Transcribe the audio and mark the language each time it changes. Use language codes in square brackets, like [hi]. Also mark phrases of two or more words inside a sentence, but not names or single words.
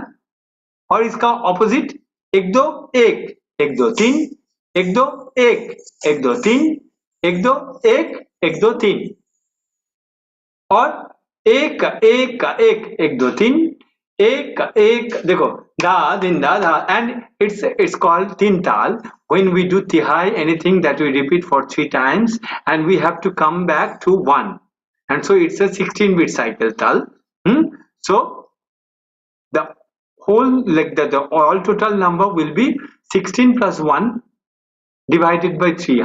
[hi] और इसका ऑपोजिट 1 2 1 1 2 3 1 2 1 1 2 3 1 2 1 1 2 3 और 1 1 1 1 2 3 1 1 देखो धा दिन धा [en] and it's called [hi] तीन ताल. [en] When we do tihai, anything that we repeat for 3 times and we have to come back to 1, and so it's a 16-bit cycle tal. So the whole like the all total number will be 16 plus 1 divided by 3.